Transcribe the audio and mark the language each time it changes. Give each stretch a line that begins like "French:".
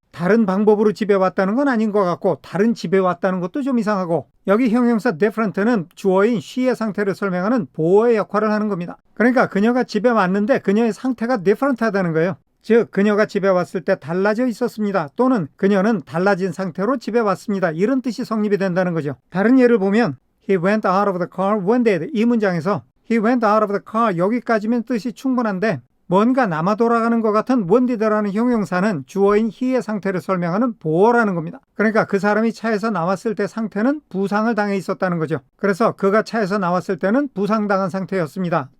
Korean: 다른 방법으로 집에 왔다는 건 아닌 것 같고 다른 집에 왔다는 것도 좀 이상하고 여기 형용사 different는 주어인 she의 상태를 설명하는 보어의 역할을 하는 겁니다. 그러니까 그녀가 집에 왔는데 그녀의 상태가 different하다는 거예요. 즉 그녀가 집에 왔을 때 달라져 있었습니다. 또는 그녀는 달라진 상태로 집에 왔습니다. 이런 뜻이 성립이 된다는 거죠. 다른 예를 보면
English: He went out of the car wounded.
Korean: 이 문장에서
English: He went out of the car
Korean: 여기까지면 뜻이 충분한데 뭔가 남아 돌아가는 것 같은 wounded라는 형용사는 주어인 he의 상태를 설명하는 보어라는 겁니다. 그러니까 그 사람이 차에서 나왔을 때 상태는 부상을 당해 있었다는 거죠. 그래서 그가 차에서 나왔을 때는 부상당한 상태였습니다.